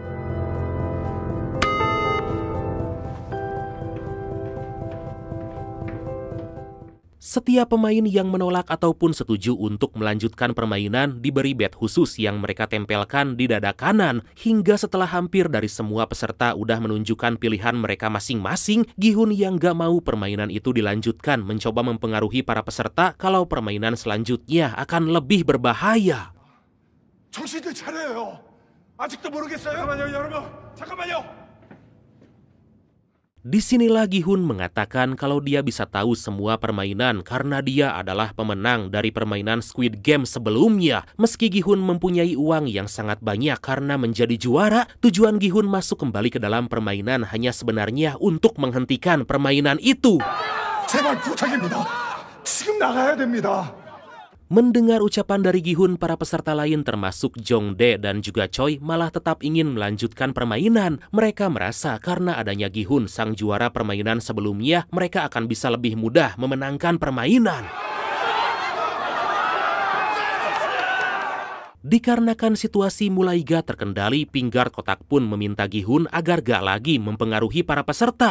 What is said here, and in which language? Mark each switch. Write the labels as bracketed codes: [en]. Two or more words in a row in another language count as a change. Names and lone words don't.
[id] Setiap pemain yang menolak ataupun setuju untuk melanjutkan permainan diberi bed khusus yang mereka tempelkan di dada kanan. Hingga setelah hampir dari semua peserta udah menunjukkan pilihan mereka masing-masing, Gi-hun yang gak mau permainan itu dilanjutkan mencoba mempengaruhi para peserta kalau permainan selanjutnya akan lebih berbahaya. [ko] 정신들 차려요. 아직도 모르겠어요? 잠깐만요, 여러분. [id] Disinilah Gi-hun mengatakan kalau dia bisa tahu semua permainan karena dia adalah pemenang dari permainan Squid Game sebelumnya. Meski Gi-hun mempunyai uang yang sangat banyak karena menjadi juara, tujuan Gi-hun masuk kembali ke dalam permainan hanya sebenarnya untuk menghentikan permainan itu. [ko] 제발 부탁입니다. 지금 나가야 됩니다. [id] Mendengar ucapan dari Gi-hun, para peserta lain termasuk Jong-dae dan juga Choi malah tetap ingin melanjutkan permainan. Mereka merasa karena adanya Gi-hun, sang juara permainan sebelumnya, mereka akan bisa lebih mudah memenangkan permainan. Dikarenakan situasi mulai gak terkendali, Pinkguard kotak pun meminta Gi-hun agar gak lagi mempengaruhi para peserta.